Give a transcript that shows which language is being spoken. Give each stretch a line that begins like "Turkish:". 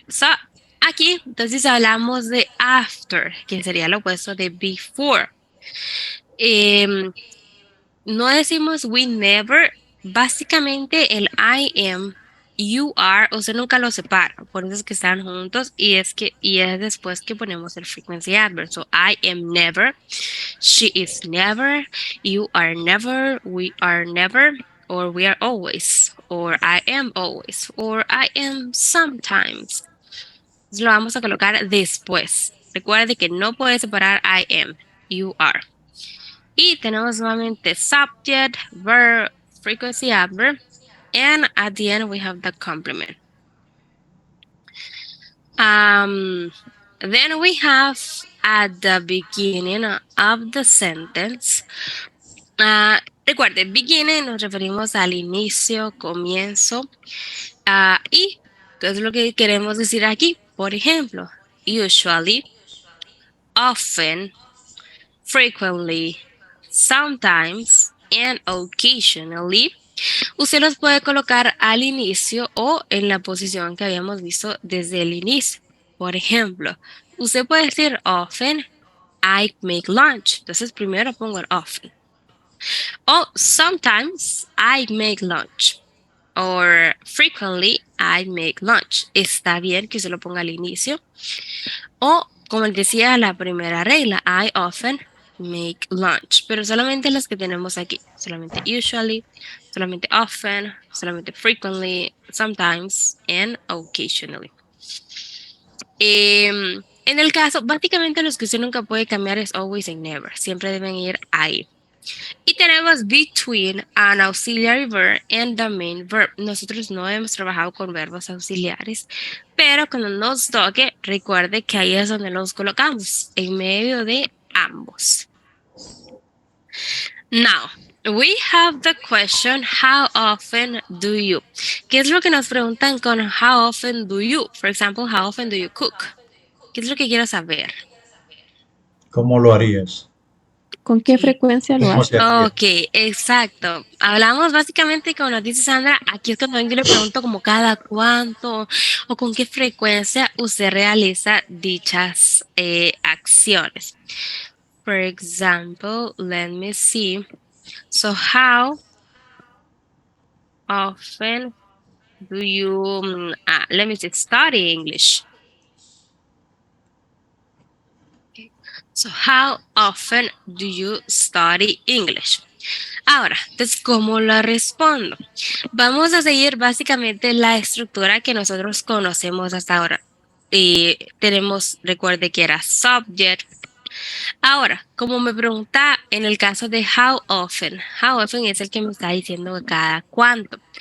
Spanish: So, aquí, entonces hablamos de after, que sería lo opuesto de before. No decimos
English: we never.
Spanish: Básicamente el
English: I am, you are,
Spanish: usted nunca lo separa, por eso es que están juntos y es después que ponemos el frequency adverb.
English: So I am never, she is never, you are never, we are never, or we are always, or I am always, or I am sometimes.
Spanish: Entonces lo vamos a colocar después. Recuerde que no puede separar
English: I am, you are.
Spanish: Y tenemos nuevamente
English: subject, verb, frequency adverb, and at the end we have the complement. Then we have at the beginning of the sentence.
Spanish: Recuerde, beginning nos referimos al inicio, comienzo. Y ¿qué es lo que queremos decir aquí? Por ejemplo,
English: usually, often, frequently, sometimes, and occasionally.
Spanish: Usted los puede colocar al inicio o en la posición que habíamos visto desde el inicio. Por ejemplo, usted puede decir
English: often, I make lunch.
Spanish: Entonces primero pongo el often.
English: O sometimes I make lunch. Or frequently I make lunch.
Spanish: Está bien que se lo ponga al inicio. O como decía la primera regla,
English: I often make lunch.
Spanish: Pero solamente las que tenemos aquí. Solamente usually, solamente often, solamente frequently,
English: sometimes, and occasionally.
Spanish: En el caso, básicamente los que usted nunca puede cambiar es
English: always and never.
Spanish: Siempre deben ir ahí. Y tenemos
English: between an auxiliary verb and the main verb.
Spanish: Nosotros no hemos trabajado con verbos auxiliares, pero cuando nos toque, recuerde que ahí es donde los colocamos, en medio de ambos.
English: Now, we have the question, how often do you?
Spanish: ¿Qué es lo que nos preguntan con
English: how often do you? For example, how often do you cook?
Spanish: ¿Qué es lo que quiero saber? ¿Cómo lo harías? ¿Con qué frecuencia lo ¿Cómo hace? se haría? Ok, exacto. Hablamos básicamente, como nos dice Sandra, aquí es cuando yo le pregunto como cada cuánto o con qué frecuencia usted realiza dichas acciones.
English: For example, let me see. So how often do you, let me see, study English? So how often do you study English?
Spanish: Ahora, entonces, ¿cómo lo respondo? Vamos a seguir básicamente la estructura que nosotros conocemos hasta ahora. Tenemos, recuerde que era subject. Ahora, como me pregunta en el caso de
English: how often
Spanish: es el que me está diciendo cada cuánto.